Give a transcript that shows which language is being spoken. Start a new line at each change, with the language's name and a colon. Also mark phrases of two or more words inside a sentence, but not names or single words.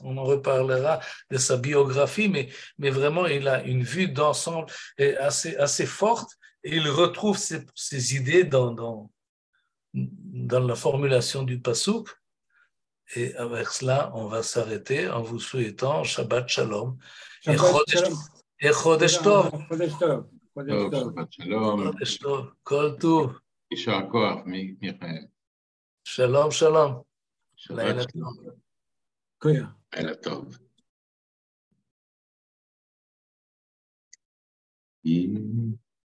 French: On en reparlera de sa biographie, mais vraiment, il a une vue d'ensemble assez forte et il retrouve ses idées dans la formulation du pasouk. Et avec cela, on va s'arrêter en vous souhaitant
Hebrew: שבת שלום. Et חודש טוב. שבת שלום. חודש טוב. כל טוב. יישר כוח, מיכאל. שלום, שלום. שבת שלום. לילה טוב.